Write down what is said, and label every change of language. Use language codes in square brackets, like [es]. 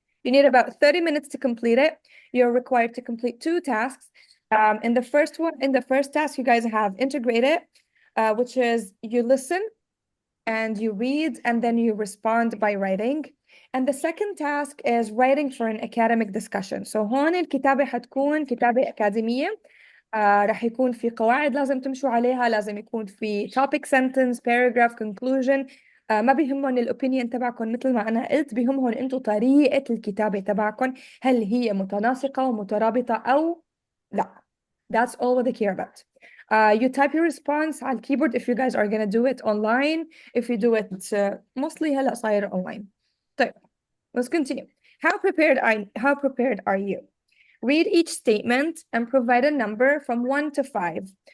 [en] You need about 30 minutes to complete it. You're required to complete 2 tasks. In the first task, you guys have integrated, which is you listen and you read and then you respond by writing. And the second task is writing for an academic discussion. [ar] So هون الكتابة حتكون كتابة أكاديمية. رح يكون في قواعد لازم تمشوا عليها، لازم يكون في [en] topic sentence, paragraph, conclusion. [ar] ما بيهمهم الأوبينيون تبعكم، مثل ما أنا قلت بيهمهم أنتوا طريقة الكتابة تبعكم، هل هي متناسقة ومترابطة أو لا. [en] That's all what they care about. You type your response [ar] على الكيبورد [en] if you guys are gonna do it online. If you do it mostly [ar] هلا صاير [en] online. طيب, let's continue. How prepared are you? Read each statement and provide a number from 1 to 5.